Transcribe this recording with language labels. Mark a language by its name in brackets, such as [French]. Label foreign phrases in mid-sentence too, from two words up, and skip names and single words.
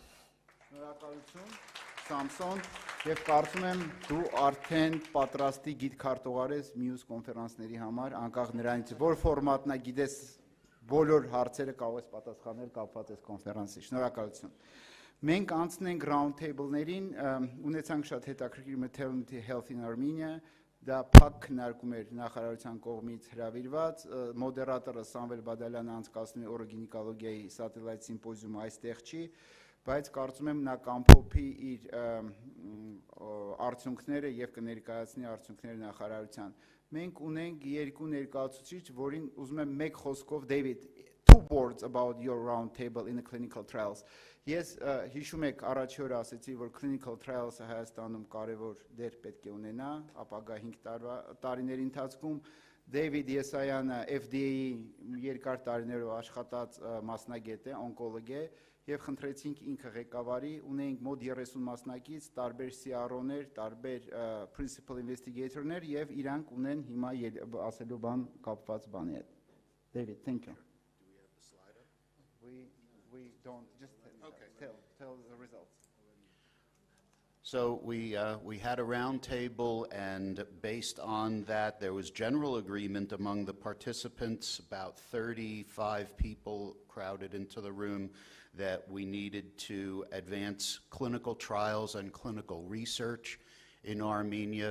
[Armenian] Շնորհակալություն Սամսոն, եւ կարծում եմ դու արդեն պատրաստի գիտքարտուղար ես մյուս կոնֆերանսների համար, անկախ նրանից որ ֆորմատնա գիտես բոլոր հարցերը կարող ես պատասխանել կապված այս կոնֆերանսի։ Շնորհակալություն։ Մենք անցնենք [English] round table-ներին, [Armenian] ունեցանք շատ հետաքրքիր Maternity Health in Armenia, դա փակ քննարկում էր նախարարության կողմից հրավիրված, մոդերատորը Սամվել Բադալյանը անցկացնում է օրոգինեկոլոգիայի սատելայտ սիմպոզիումը այստեղ չի, բայց կարծում եմ նա կամփոփի իր արդյունքները եւ կներկայացնի արդյունքները նախարարության։ Մենք ունենք երկու ներկայացուցիչ, որին ուզում եմ մեկ խոսքով David, [English] 2 words about your round table in the clinical trials. [Armenian] Ես հիշում եք առաջի օրը ասեցի, որ [English] clinical trials-ը [Armenian] Հայաստանում կարևոր դեր պետք է ունենա ապագա 5 տարիների ընթացքում։ David Եսայանը FDA-ի երկար տարիներով աշխատած մասնագետ է, օնկոլոգ է, եւ խնդրեցինք ինքը ղեկավարի, ունենք մոտ 30 մասնակից, տարբեր CRO-ներ, տարբեր [English] principal investigator-ներ [Armenian] եւ իրանք ունեն հիմա ասելու բան կապված բանի հետ։ David, [English] thank you. We don't just tell the results. So we had a round table, and based on that, there was general agreement among the participants, about 35 people crowded into the room, that we needed to advance clinical trials and clinical research in Armenia.